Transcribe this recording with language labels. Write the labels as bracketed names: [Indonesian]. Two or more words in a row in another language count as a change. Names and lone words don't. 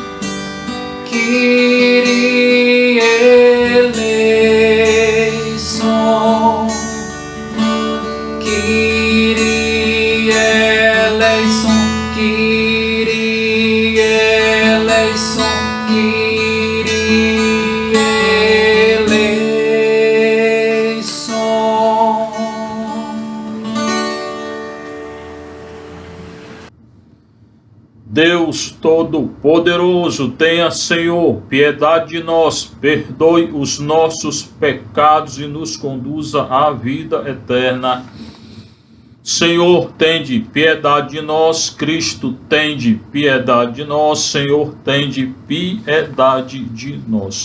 [Greek] Κύριε ἐλέησον, Κύριε ἐλέησον, Κύριε ἐλέησον, Κύριε ἐλέησον. [Portuguese] Deus Todo-Poderoso, tenha, Senhor, piedade de nós, perdoe os nossos pecados e nos conduza à vida eterna. Senhor, tende piedade de nós. Cristo, tende piedade de nós. Senhor, tende piedade de nós.